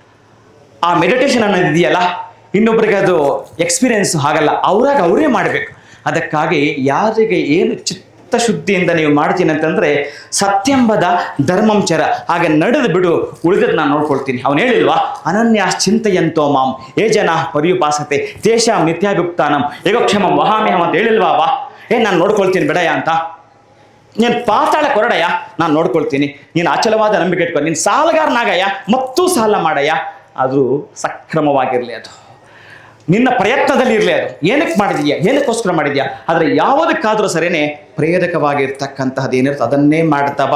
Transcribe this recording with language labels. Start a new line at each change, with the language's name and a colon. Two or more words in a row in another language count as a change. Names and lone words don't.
Kannada: ಆ ಮೆಡಿಟೇಷನ್ ಅನ್ನೋದು ಇದೆಯಲ್ಲ, ಇನ್ನೊಬ್ರಿಗೆ ಅದು ಎಕ್ಸ್ಪೀರಿಯನ್ಸ್ ಆಗಲ್ಲ, ಅವರೇ ಮಾಡಬೇಕು. ಅದಕ್ಕಾಗಿ ಯಾರಿಗೆ ಏನು ಚಿತ್ತಶುದ್ಧಿಯಿಂದ ನೀವು ಮಾಡ್ತೀನಿ ಅಂತಂದರೆ,
Sanskrit: ಸತ್ಯಂಬದ ಧರ್ಮಂಚರ,
Kannada: ಹಾಗೆ ನಡೆದು ಬಿಡು, ಉಳಿದದ್ದು ನಾನು ನೋಡ್ಕೊಳ್ತೀನಿ. ಅವನು ಹೇಳಿಲ್ವಾ,
Sanskrit: ಅನನ್ಯಾಶ್ಚಿಂತೆಯಂತೋ ಮಾಂ ಯೇ ಜನ ಪರ್ಯುಪಾಸತೆ ತೇಷಾಂ ನಿತ್ಯಾಭಿಯುಕ್ತಾನಂ ಯೋಗಕ್ಷೇಮಂ ವಹಾಮ್ಯಹಂ
Kannada: ಅಂತ ಹೇಳಿಲ್ವಾ? ನಾನು ನೋಡ್ಕೊಳ್ತೀನಿ ಬಿಡಯ್ಯ ಅಂತ. ನೀನು ಪಾತಾಳ ಕೊರಡಯ್ಯ, ನಾನು ನೋಡ್ಕೊಳ್ತೀನಿ. ನೀನು ಅಚಲವಾದ ನಂಬಿಕೆ ಇಟ್ಕೊ. ನೀನು ಸಾಲಗಾರನಾಗಯ್ಯ, ಮತ್ತೂ ಸಾಲ ಮಾಡಯ್ಯ. ಅದು ಸಕ್ರಮವಾಗಿರಲಿ, ಅದು ನಿನ್ನ ಪ್ರಯತ್ನದಲ್ಲಿ ಇರಲಿ. ಅದು ಏನಕ್ಕೆ ಮಾಡಿದೀಯಾ, ಏನಕ್ಕೋಸ್ಕರ ಮಾಡಿದ್ಯಾ, ಆದರೆ ಯಾವುದಕ್ಕಾದರೂ ಸರಿಯೇ ಪ್ರೇರಕವಾಗಿರ್ತಕ್ಕಂತಹದ್ದು ಏನಿರುತ್ತೆ ಅದನ್ನೇ ಮಾಡ್ತಾವ.